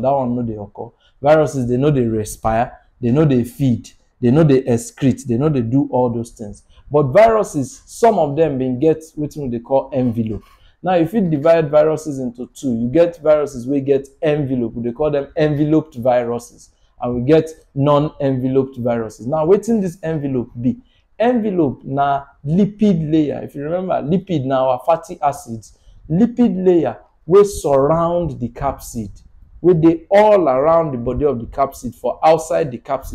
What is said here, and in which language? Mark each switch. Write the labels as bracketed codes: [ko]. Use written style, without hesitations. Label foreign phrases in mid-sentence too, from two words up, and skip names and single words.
[pcm] That one no dey occur. Viruses, they no dey respire, they no dey feed, they no dey excrete, they no dey do all those things. But viruses, some of them bin get wetin we dey call envelope. Now if you divide viruses into two, you get viruses wey get envelope, we dey call them enveloped viruses, and we get non-enveloped viruses. Now wetin this envelope be? Envelope na lipid layer. If you remember, lipid na our fatty acids. Lipid layer wey surround the capsid, wey dey all around the body of the capsid, for outside the capsid.